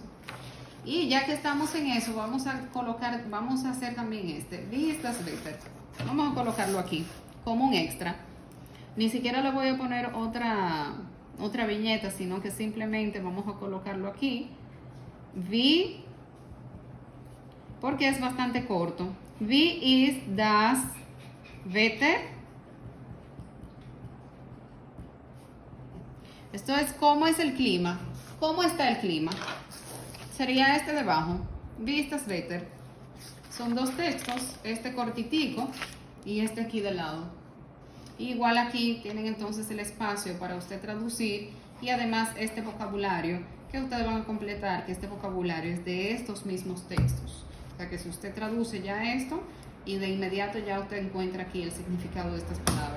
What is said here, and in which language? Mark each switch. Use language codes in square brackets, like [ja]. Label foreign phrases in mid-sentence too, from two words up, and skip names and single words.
[es] Y ya que estamos en eso, vamos a hacer también vistas better. Vamos a colocarlo aquí como un extra. Ni siquiera le voy a poner otra viñeta, sino que simplemente vamos a colocarlo aquí. Porque es bastante corto. [de] Wie ist das Wetter? [es] Esto es cómo es el clima. ¿Cómo está el clima? Sería este debajo. [de] Wie ist das Wetter? [es] Son dos textos, este cortitico y este aquí de lado. Igual aquí tienen entonces el espacio para usted traducir y además este vocabulario que ustedes van a completar, que este vocabulario es de estos mismos textos. O sea que si usted traduce ya esto y de inmediato ya usted encuentra aquí el significado de estas palabras.